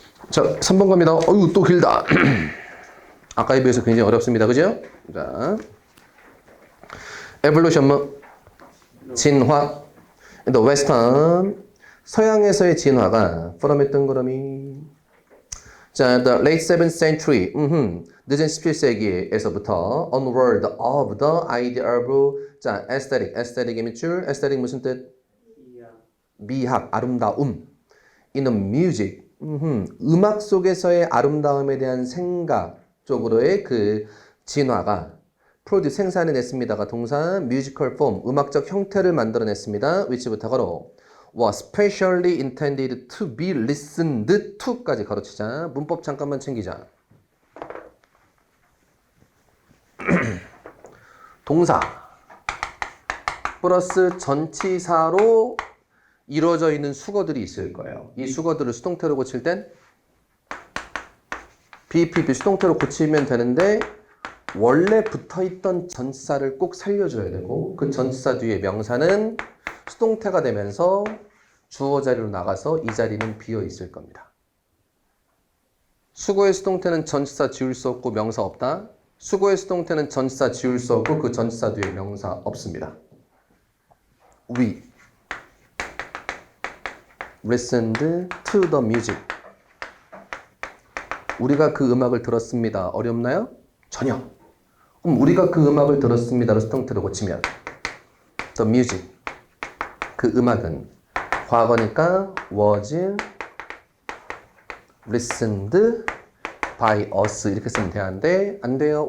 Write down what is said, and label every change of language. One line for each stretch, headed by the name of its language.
Korean: 자, 3번 갑니다. 어휴, 또 길다. 아까에 비해서 굉장히 어렵습니다. 그죠? 자, evolution 뭐? 진화.
English: The western.
Korean: 서양에서의 진화가 from 동그라미.
English: 자, the late 7th century.
Korean: 늦은 17세기에서부터
English: onward of the idea of 자, aesthetic.
Korean: aesthetic의 밑줄. aesthetic 무슨 뜻? 미학, 아름다움.
English: in the music.
Korean: 음악 속에서의 아름다움에 대한 생각 쪽으로의 그 진화가 produce 생산해냈습니다가 동사
English: musical form
Korean: 음악적 형태를 만들어냈습니다.
English: which부터
Korean: 가로
English: was specially intended to be listened to까지
Korean: 가로치자. 문법 잠깐만 챙기자. 동사 플러스 전치사로 이루어져 있는 수거들이 있을 거예요. 이 수거들을 수동태로 고칠 땐 BPP 수동태로 고치면 되는데 원래 붙어있던 전치사를 꼭 살려줘야 되고 그 전치사 뒤에 명사는 수동태가 되면서 주어 자리로 나가서 이 자리는 비어 있을 겁니다. 수거의 수동태는 전치사 지울 수 없고 명사 없다. 수거의 수동태는 전치사 지울 수 없고 그 전치사 뒤에 명사 없습니다.
English: We listened to the music.
Korean: 우리가 그 음악을 들었습니다. 어렵나요? 전혀. 그럼 우리가 그 음악을 들었습니다로 수동태로 고치면
English: the music.
Korean: 그 음악은 과거니까
English: was listened by us
Korean: 이렇게 쓰면 되는데 안 돼요.